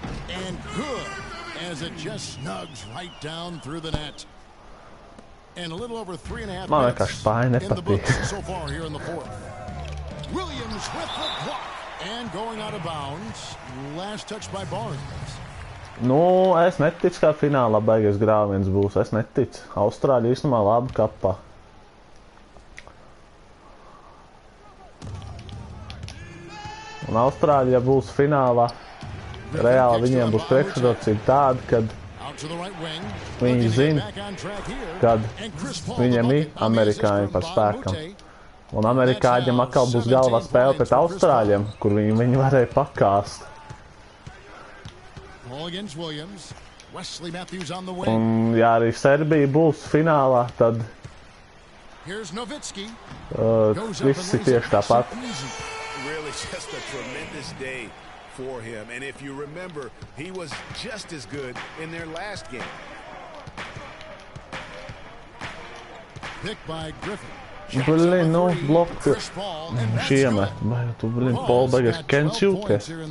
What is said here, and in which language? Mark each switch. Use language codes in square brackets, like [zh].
[en] And good, as it just snugs right down through the net. And a little over 3.5 minutes in the books so far here in the fourth. Williams with the block. And going out of bounds. Last touch by Barnes. [lv] Nu, es neticu, kā finālā beigas grāviens būs. Es neticu. Austrāļi īstenībā labi kapā. Un Austrāļi, ja būs finālā, reāli viņiem būs priekšrocība tāda, kad viņi zina, kad viņiem ir amerikāņi par spēkam. Un amerikāņiem atkal būs galvā spēle pret Austrāļiem, kur viņi varēja pakāst. Un, ja arī Serbija būs finālā, tad viss ir tieši tāpat. [en] Really just a tremendous day for him. And if you remember, he was just as good in their last game. Picked by Griffin. [lv] Blin, nu, bloku šiemet. Vai tu, blin, Paul beigas kencjūties.